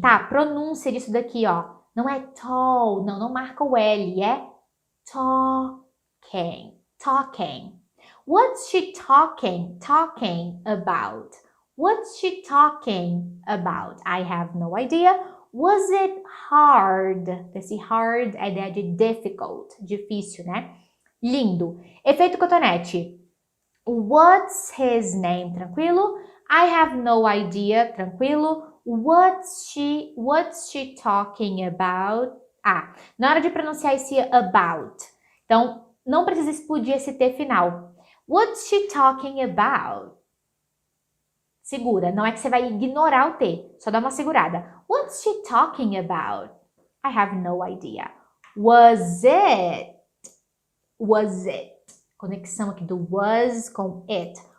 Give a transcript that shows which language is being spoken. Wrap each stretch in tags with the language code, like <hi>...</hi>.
<pt>Tá, pronúncia disso daqui, ó. Não é tall, não marca o L, é talking.</pt> <en>What's she talking about? What's she talking about? I have no idea. Was it hard?</en> <pt>Esse hard é a ideia de difficult, difícil, né? Lindo. Efeito cotonete.</pt> <en>What's his name?</en> <pt>Tranquilo.</pt> <en>I have no idea. Tranquilo. What's she talking about?</en> <pt>Na hora de pronunciar esse about. Então, não precisa explodir esse T final.</pt> <en>What's she talking about?</en> <pt>Segura, não é que você vai ignorar o T, só dá uma segurada.</pt> <en>What's she talking about? I have no idea. Was it?</en> <pt>Conexão aqui do was com it.</pt>